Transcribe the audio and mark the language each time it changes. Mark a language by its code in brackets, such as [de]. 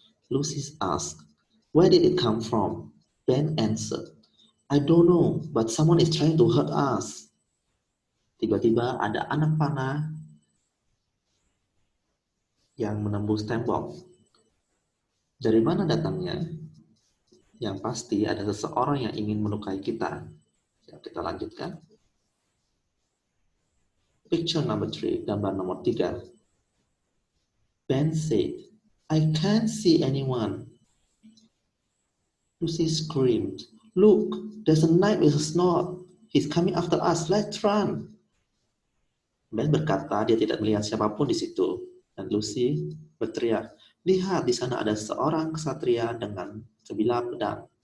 [en] Lucy asked, "Where did it come from?" Ben answered, "I don't know, but someone is trying to hurt us." [id] Tiba-tiba ada anak panah yang menembus tembok. Dari mana datangnya? Yang pasti ada seseorang yang ingin melukai kita. Ya, kita lanjutkan. [en] Picture number 3, [id] gambar nomor 3. [en] Ben said, "I can't see anyone." Lucy screamed, "Look, there's a knight with a sword. He's coming after us. Let's run." [id] Ben berkata dia tidak melihat siapapun di situ. Dan Lucy berteriak, "Lihat, di sana ada seorang ksatria dengan sebilah pedang.